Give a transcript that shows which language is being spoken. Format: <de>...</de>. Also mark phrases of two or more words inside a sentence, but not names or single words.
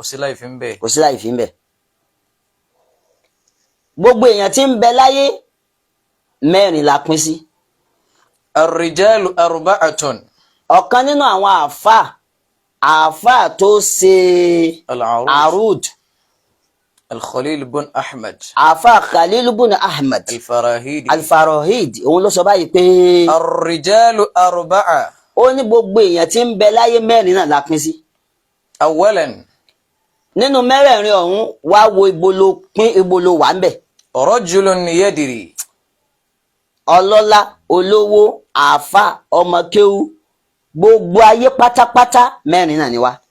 <yo>kò sí láì fi ń bẹ. kò sí láì fi ń bẹ. gbogbo èèyàn tí ń bẹ láyé mẹ́rin la pín sí.</yo> <ar>الرجال أربعة.</ar> <yo>ọ̀kan nínú àwọn àáfà tó ṣe arud Al-Khalil bin Ahmad. àáfà Khalil bin Ahmad Al-Farahidi. Al-Farahidi òun ló sọ báyìí pé</yo> <ar>الرجال أربعة.</ar> <yo>ó ní gbogbo èèyàn tí ń bẹ láyé mẹ́rin náà la pín sí.</yo> <ar>أولا.</ar> <yo>nínú mẹ́rẹ̀ẹ̀rin ọ̀hún wá wo ibo ló wà ń bẹ̀.</yo> <ar>رجل يدري.</ar> <yo>ọlọ́lá olówó àáfà ọmọkéwú gbogbo ayé pátápátá mẹ́rin náà ni wá.</yo>